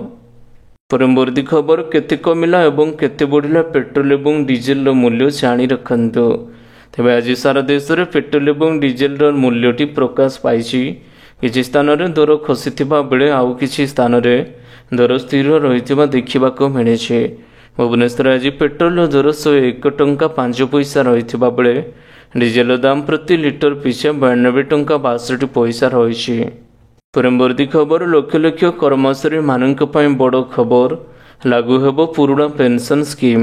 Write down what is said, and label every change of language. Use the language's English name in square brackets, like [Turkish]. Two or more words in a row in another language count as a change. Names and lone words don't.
[Odia] ପରବର୍ତ୍ତୀ ଖବର କେତେ କମିଲା ଏବଂ କେତେ ବଢ଼ିଲା ପେଟ୍ରୋଲ ଏବଂ ଡିଜେଲର ମୂଲ୍ୟ ଜାଣି ରଖନ୍ତୁ। ତେବେ ଆଜି ସାରା ଦେଶରେ ପେଟ୍ରୋଲ ଏବଂ ଡିଜେଲର ମୂଲ୍ୟଟି ପ୍ରକାଶ ପାଇଛି। କିଛି ସ୍ଥାନରେ ଦର ଖସିଥିବା ବେଳେ ଆଉ କିଛି ସ୍ଥାନରେ ଦର ସ୍ଥିର ରହିଥିବା ଦେଖିବାକୁ ମିଳିଛି। ଭୁବନେଶ୍ୱର ଆଜି ପେଟ୍ରୋଲ ଦର 101 ଟଙ୍କା 5 ପଇସା ରହି ବେଳେ ଡିଜେଲ ଦାମ ପ୍ରତି ଲିଟର ପିଛା 92 ଟଙ୍କା 62 ପଇସା ରହି। ପରବର୍ତ୍ତୀ ଖବର ଲକ୍ଷ ଲକ୍ଷ କର୍ମଚାରୀ ମାନଙ୍କ ବଡ଼ ଖବର ଲାଗୁ ହେବ ପୁରୁଣା ପେନସନ ସ୍କିମ।